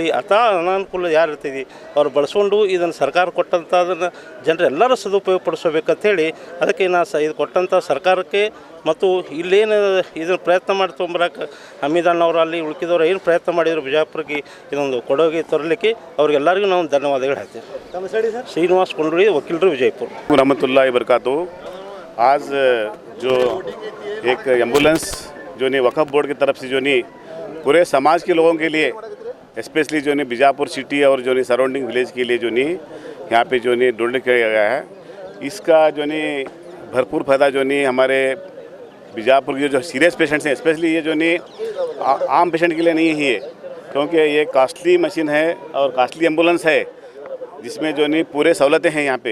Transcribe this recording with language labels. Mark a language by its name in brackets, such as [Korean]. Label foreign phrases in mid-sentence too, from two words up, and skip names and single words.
[Kannada] ಅಥವಾ ಅನಾನುಕೂಲ ಯಾರು ಇರ್ತೀವಿ ಅವ್ರು ಬಳಸ್ಕೊಂಡು ಇದನ್ನು ಸರ್ಕಾರ ಕೊಟ್ಟಂಥ ಅದನ್ನು ಜನರೆಲ್ಲರೂ ಸದುಪಯೋಗ ಪಡಿಸಬೇಕಂತೇಳಿ ಅದಕ್ಕೆ ಇದು ಕೊಟ್ಟಂಥ ಸರ್ಕಾರಕ್ಕೆ ಮತ್ತು ಇಲ್ಲೇನು ಇದನ್ನು ಪ್ರಯತ್ನ ಮಾಡಿ ತೊಗೊಂಬರಕ್ಕೆ ಹಮೀದಣ್ಣವರು ಅಲ್ಲಿ ಉಳ್ಕಿದವರು ಏನು ಪ್ರಯತ್ನ ಮಾಡಿದರು ಬಿಜಾಪುರಕ್ಕೆ ಇದೊಂದು ಕೊಡುಗೆ ತರಲಿಕ್ಕೆ ಅವ್ರಿಗೆಲ್ಲರಿಗೂ ನಾವು ಧನ್ಯವಾದಗಳು ಹೇಳ್ತೀವಿ. ಶ್ರೀನಿವಾಸ್ ಕೊಂಡ್ರಿ, ವಕೀಲರು, ವಿಜಯಪುರ. [Arabic] رحمة الله بركاته. [Hindi] आज जो एक एम्बुलेंस जो नहीं वक़फ़ बोर्ड की तरफ से जो नहीं पूरे समाज के लोगों के लिए स्पेशली जो नहीं बीजापुर सिटी और जो नहीं [English] surrounding village [Hindi] के लिए जो नहीं यहाँ पे जो नहीं डोनेट किया गया है, इसका जो नहीं भरपूर फ़ायदा जो नहीं हमारे बीजापुर के जो [English] serious patients [Hindi] हैं, स्पेशली ये जो नहीं आम पेशेंट के लिए नहीं है, क्योंकि ये [English] costly machine [Hindi] है और [English] costly ambulance [Hindi] है जिसमें जो नहीं पूरे सहूलतें हैं यहाँ पे।